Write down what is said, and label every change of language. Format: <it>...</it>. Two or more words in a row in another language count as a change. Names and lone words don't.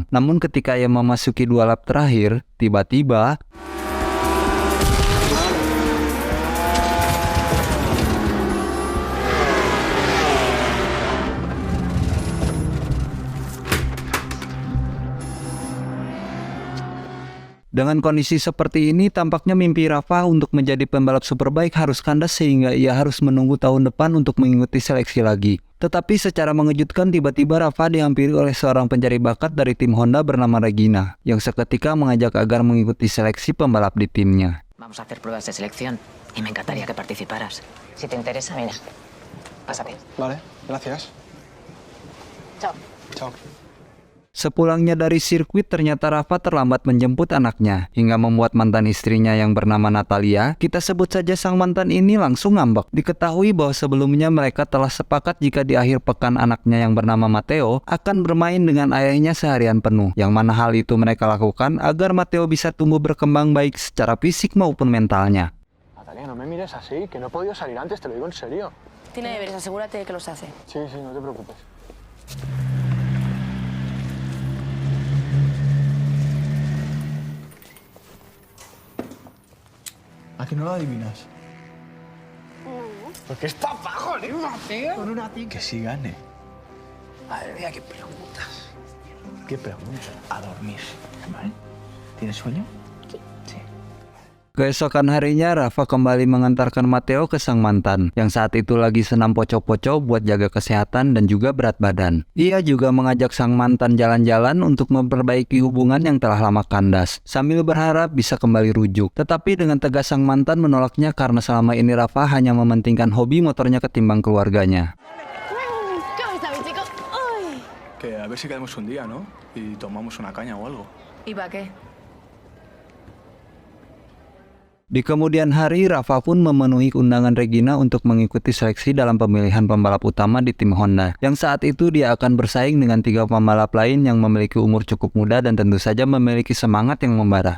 <id>Namun ketika ia memasuki 2 lap terakhir, tiba-tiba dengan kondisi seperti ini, tampaknya mimpi Rafa untuk menjadi pembalap superbike harus kandas sehingga ia harus menunggu tahun depan untuk mengikuti seleksi lagi. Tetapi secara mengejutkan tiba-tiba Rafa dihampiri oleh seorang pencari bakat dari tim Honda bernama Regina, yang seketika mengajak agar mengikuti seleksi pembalap di timnya.</id> <es>Vamos a hacer pruebas de selección y me encantaría que participaras. Si te interesa, mira, pásate. Vale, gracias. Chao. Chao.</es> <id>Sepulangnya dari sirkuit, ternyata Rafa terlambat menjemput anaknya, hingga membuat mantan istrinya yang bernama Natalia, kita sebut saja sang mantan ini, langsung ngambek. Diketahui bahwa sebelumnya mereka telah sepakat jika di akhir pekan anaknya yang bernama Matteo akan bermain dengan ayahnya seharian penuh, yang mana hal itu mereka lakukan agar Matteo bisa tumbuh berkembang baik secara fisik maupun mentalnya.</id> <es>Natalia, no me mires así, que no he podido salir antes, te lo digo en serio. Tiene deberes, asegúrate de que los hace. Sí, sí, no te preocupes. ¿A que no lo adivinas? No. Porque es papá, joder, Mateo. Con una tica. Que sí gane. Madre mía, qué preguntas. ¿Qué preguntas? A dormir, ¿vale? ¿Tienes sueño? Sí.</es> <id>Keesokan harinya, Rafa kembali mengantarkan Matteo ke sang mantan, yang saat itu lagi senam poco-poco buat jaga kesehatan dan juga berat badan. Ia juga mengajak sang mantan jalan-jalan untuk memperbaiki hubungan yang telah lama kandas, sambil berharap bisa kembali rujuk. Tetapi dengan tegas sang mantan menolaknya karena selama ini Rafa hanya mementingkan hobi motornya ketimbang keluarganya.</id> <es>¿Cómo está mi chico? ¡Uy! Que a ver si quedamos un día, ¿no? Y tomamos una caña o algo. ¿Y para qué?</es> <id>Di kemudian hari, Rafa pun memenuhi undangan Regina untuk mengikuti seleksi dalam pemilihan pembalap utama di tim Honda, yang saat itu dia akan bersaing dengan 3 pembalap lain yang memiliki umur cukup muda dan tentu saja memiliki semangat yang membara.</id>